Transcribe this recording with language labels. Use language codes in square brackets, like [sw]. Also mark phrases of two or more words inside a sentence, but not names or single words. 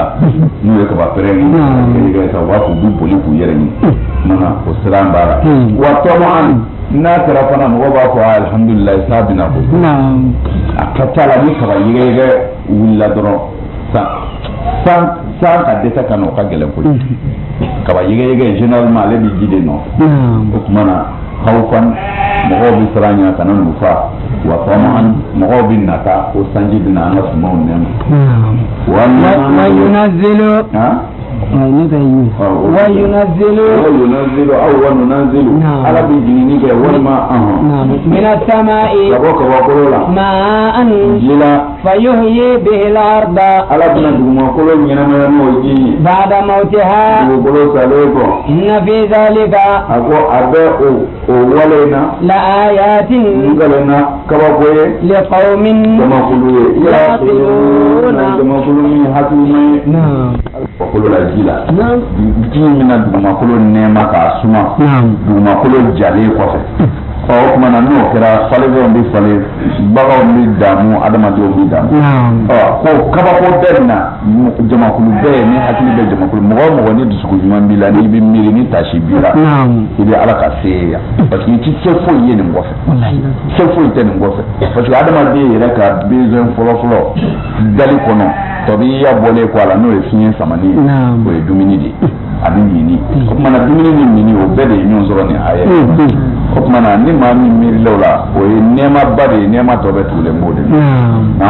[bm] n'u ye kaba pɛrɛn yɛgɛyɛgɛ sa wa k'u bɛ boli k'u yɛrɛ ɲini mana o siran b'a la [ar] وطمعا [bm] n'a kɛra fana mɔgɔ b'a fɔ alhamdulillah sa bɛna bɔ a ka ca la ni kaba yɛgɛyɛgɛ wulila dɔrɔn san ka dɛsɛ ka na o ka gɛlɛn koyi kaba yɛgɛyɛgɛ généralement ale bɛ ji de nɔ o tuma na khawfan mɔgɔw bɛ siran ɲɛ kana n'u fa [ar] وطمعا [bm] mɔgɔw bɛ nata o sanji bɛna an ka sumaw nɛma [ar] وينزل وينزل أو وننزل على بجنينك والما من السماء ماء فيحيي به الأرض بعد موتها إن في ذلك لآيات لقوم يعقلون. [bm] ji mina dugumakolo nɛɛma k'a suma dugumakolo jalen kɔfɛ o tuma na n'o kɛra falefɛnw bɛ falen baganw bɛ damu adamadenw bɛ damu ko kabako bɛɛ na jamakulu bɛɛ ni hakili bɛ jamakulu mɔgɔ o mɔgɔ ni dusukun ɲuman b'i la n'i bɛ miiri ni tasi b'i la i bɛ ala ka se yan [fr] parce que [bm] i ti se foyi ye nin kɔfɛ se foyi tɛ nin kɔfɛ [fr] parce que [bm] adamaden yɛrɛ ka besoin fɔlɔ dali kɔnɔ tɔbiya bɔlen kɔ a la n'o ye fiɲɛ samani ye o ye dumuni de ani mini o tuma na dumuni ni mini o bɛɛ de ye ɲɔgɔn sɔrɔ nin aya o tuma na ni maa min miirila o la o ye nɛɛmaba de ye nɛɛma tɔ bɛ tugulen b'o de la